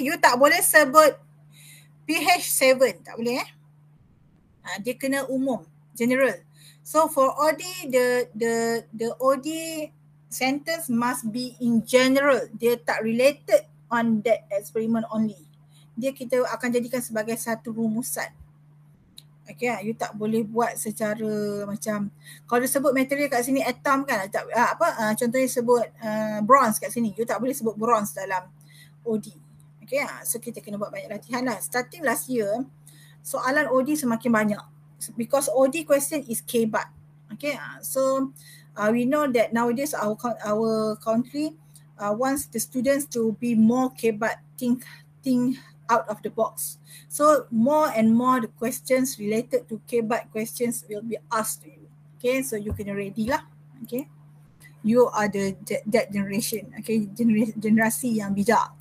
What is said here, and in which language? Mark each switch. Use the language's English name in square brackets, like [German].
[Malay] You tak boleh sebut pH 7, tak boleh dia kena umum, general. [English] So for OD, the OD sentence must be in general. [Malay] Dia tak [English] related on that experiment only. [Malay] Dia kita akan jadikan sebagai satu rumusan. Okay, you tak boleh buat secara macam kalau dia sebut material kat sini atom kan, contohnya sebut bronze kat sini, you tak boleh sebut bronze dalam OD. Okay, so kita kena buat banyak latihan lah. [English] Starting last year, [Malay] soalan OD semakin banyak [English] because OD question is K-BAT. Okay, so we know that nowadays our country wants the students to be more K-BAT, think out of the box. So more and more the questions related to K-BAT questions will be asked to you. Okay, so you can ready lah. Okay, you are that generation. [Malay] Okay, generasi yang bijak.